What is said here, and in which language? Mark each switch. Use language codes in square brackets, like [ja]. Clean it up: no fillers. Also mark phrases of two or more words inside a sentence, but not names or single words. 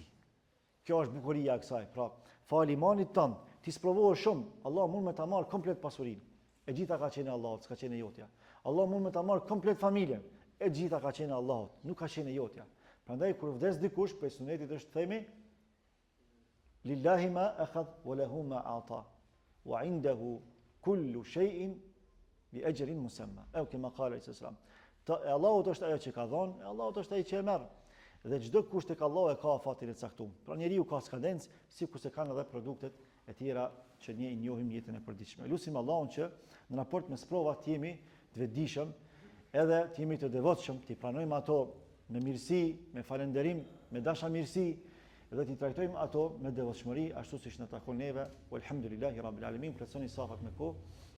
[sq] Kjo është bukuria e kësaj. Pra, fal imanit tënd, ti sprovohesh shumë, Allah mund me ta marr komplet pasurinë. E gjitha ka qenë Allahut, s'ka qenë jotja. Allah mund me ta marr komplet familjen. E gjitha ka qenë Allahut, nuk ka qenë jotja. Prandaj kur vdes dikush, për sunetit është themi [ar] لله ما أخذ وله ما أعطى وعنده كل شيء بأجر مسمى. أو كما قال صلى الله عليه [sq] Allahut është ajo që ka dhënë, Allahut është ai që e merr. Dhe çdo kush tek Allahu e ka afatin e caktuar. Pra njeriu ka skadencë, sikur se kanë edhe produktet e tjera që ne i njohim jetën e përditshme. Lutim Allahun që në raport me sprovat të jemi të vetëdijshëm, edhe të jemi të devotshëm, të pranojmë ato me mirësi, me falënderim, me dashamirësi, dhe t'i trajtojmë ato me devotshmëri ashtu siç na takon neve. [ar] والحمد لله رب العالمين. [sq] Plotësoni safat me kohë.